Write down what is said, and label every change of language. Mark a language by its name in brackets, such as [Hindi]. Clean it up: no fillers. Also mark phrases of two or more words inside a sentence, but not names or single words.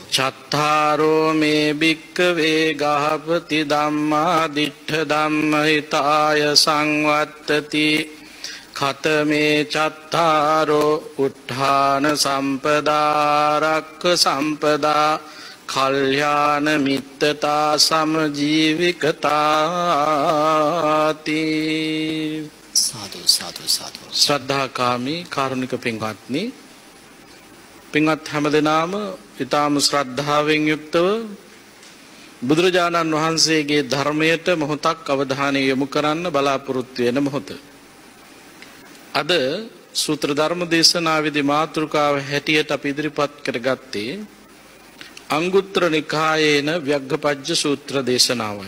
[Pali] චත්තාරෝ මේ භික්ඛවේ ගහපති ධම්මා දිට්ඨ ධම්ම හිතාය සංවත්තති ඛතමේ චත්තාරෝ උත්ථාන සම්පදාරක්ඛ සම්පදා කල්යාණ මිත්තතා සමජීවිකතාති සාදු සාදු සාදු [Sinhala] ශ්‍රද්ධාකාමී කාරුණික පින්වත්නි පින්වත් හැමදෙනාම ඊටාම ශ්‍රද්ධාවෙන් යුක්තව බුදුරජාණන් වහන්සේගේ ධර්මයට මොහොතක් අවධානය යොමු කරන්න බලාපොරොත්තු වෙන මොහොත අද සූත්‍ර ධර්ම දේශනාවේදී මාතෘකාව හැටියට අපි ඉදිරිපත් කරගත්තේ අංගුත්තර නිකායේන ව්‍යග්ගපජ්ජ සූත්‍ර දේශනාවයි.